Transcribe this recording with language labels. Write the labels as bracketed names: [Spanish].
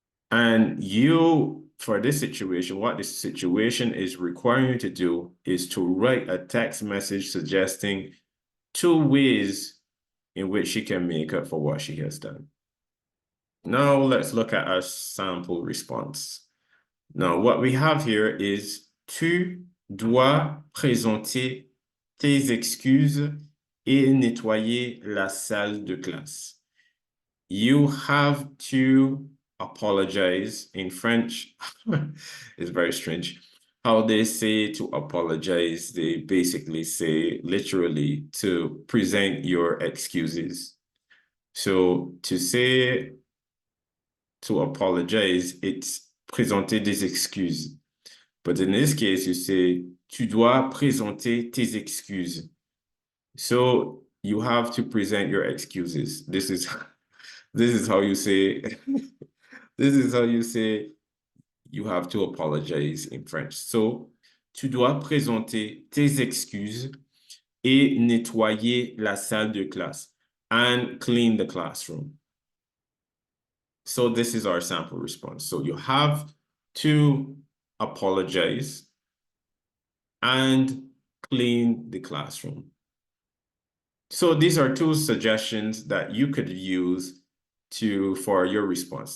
[English] And you, for this situation, what this situation is requiring you to do is to write a text message suggesting 2 ways in which she can make up for what she has done. Now let's look at our sample response. Now what we have here is [French] tu dois présenter tes excuses et nettoyer la salle de classe. [English] You have to apologize. In French. It's very strange. How they say to apologize, they basically say literally to present your excuses. So to say to apologize, it's [French] présenter des excuses. [English] But in this case, you say [French] tu dois présenter tes excuses. [English] So you have to present your excuses. This is how you say this is how you say you have to apologize in French. [French] So, tu dois présenter tes excuses et nettoyer la salle de classe [English] and clean the classroom. So this is our sample response. So you have to apologize and clean the classroom. So these are 2 suggestions that you could use for your response.